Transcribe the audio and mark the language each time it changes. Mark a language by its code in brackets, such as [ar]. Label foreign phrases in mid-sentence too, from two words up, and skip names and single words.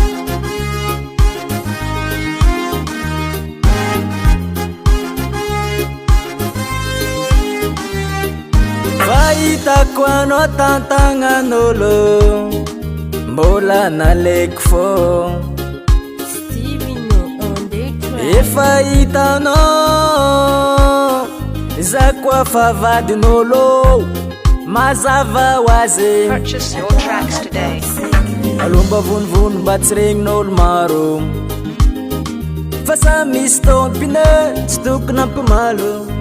[mg] Fahitako anao tantagnan'olo mbola naleko fô [en] Steven on the track. [mg] efa hitanao za koa fa vadin'olo mazava ho azy [en] Purchase your tracks today. [mg] alomba vonovono mba tsy regnin'olo maro fa sa misy tompine tsy tokony ampimalo